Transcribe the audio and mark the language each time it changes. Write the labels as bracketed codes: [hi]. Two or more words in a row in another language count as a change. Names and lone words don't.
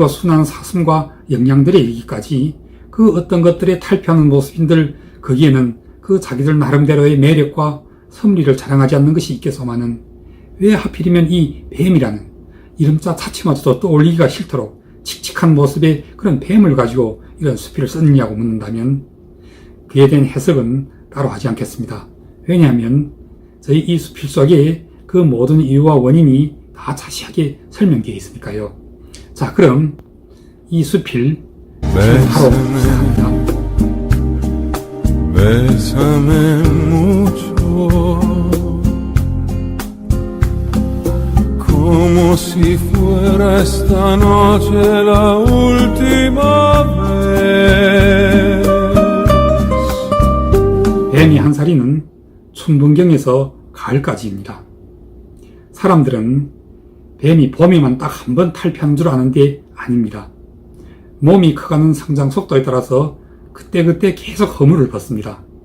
[ko] 순한 사슴과 영양들에 이르기까지 그 어떤 것들의 탈피하는 모습인들 거기에는 그 자기들 나름대로의 매력과 섭리를 자랑하지 않는 것이 있겠소마는 왜 하필이면 이 뱀이라는 이름자 자체마저도 떠올리기가 싫도록 칙칙한 모습의 그런 뱀을 가지고 이런 수필을 썼느냐고 묻는다면 그에 대한 해석은 따로 하지 않겠습니다. 왜냐하면 저희 이 수필 속에 그 모든 이유와 원인이 다 자세하게 설명되어 있으니까요. 자, 그럼 이 수필 바로 시작합니다. [es] Bésame mucho, como si fuera esta noche la última vez. [ko] 뱀이 한 살이는 춘분경에서 가을까지입니다. 사람들은 뱀이 봄에만 딱 한 번 탈피하는 줄 아는데 아닙니다. 몸이 커가는 성장 속도에 따라서 그때그때 계속 허물을 벗습니다.